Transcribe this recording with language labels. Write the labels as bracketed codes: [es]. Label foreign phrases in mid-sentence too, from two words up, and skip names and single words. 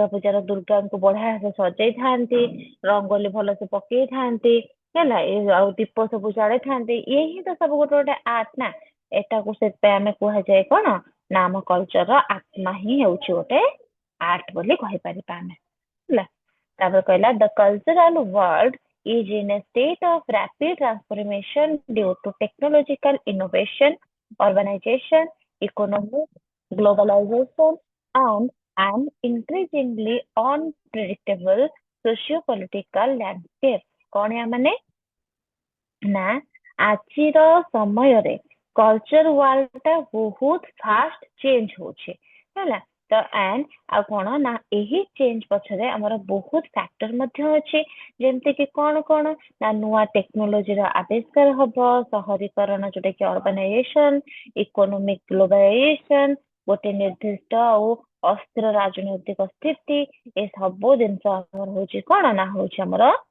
[or] ପୂଜାର ଦୁର୍ଗାଙ୍କୁ ବଢିଆ ସେ ସଜେଇଥାନ୍ତି ରଙ୍ଗୋଲି ଭଲସେ ପକେଇଥାନ୍ତି ହେଲା ଆଉ ଦୀପ ସବୁ ଜଳେଇଥାନ୍ତି ଇଏ ହିଁ ତ ସବୁ ଗୋଟେ ଗୋଟେ ଆର୍ଟ ନା ଏଟାକୁ ସେଥିପାଇଁ ଆମେ କୁହାଯାଏ କଣ ନା ଆମ କଲଚରର ଆତ୍ମା ହିଁ ହେଉଛି ଗୋଟେ ଆର୍ଟ ବୋଲି କହିପାରିବା ଆମେ ହେଲା ତାପରେ କହିଲା [en] the cultural world is in a state of rapid transformation due to technological innovation, urbanization, economic globalization, and an increasingly unpredictable socio-political landscape. [or] କଣ ୟା ମାନେ ନା ଆଜିର ସମୟରେ [en] culture world [or] ଟା ବହୁତ [en] fast change [or] ହଉଛି ହେଲା ତ ଆଣ୍ଡ ଆଉ କଣ ନା ଏହି ଚେଞ୍ଜ ପଛରେ ଆମର ବହୁତ ଫ୍ୟାକ୍ଟର ମଧ୍ୟ ଅଛି ଯେମିତି କି କଣ ନା ନୂଆ ଟେକ୍ନୋଲୋଜିର ଆବିଷ୍କାର ହବ ସହରୀକରଣ ଯୋଉଟା କି [en] urbanization economic globalization [or] ଗୋଟେ ନିର୍ଦ୍ଦିଷ୍ଟ ଆଉ ଅସ୍ଥିର ରାଜନୈତିକ ସ୍ଥିତି ଏ ସବୁ ଜିନିଷ ଆମର ହଉଛି କଣ ନା ହଉଛି ଆମର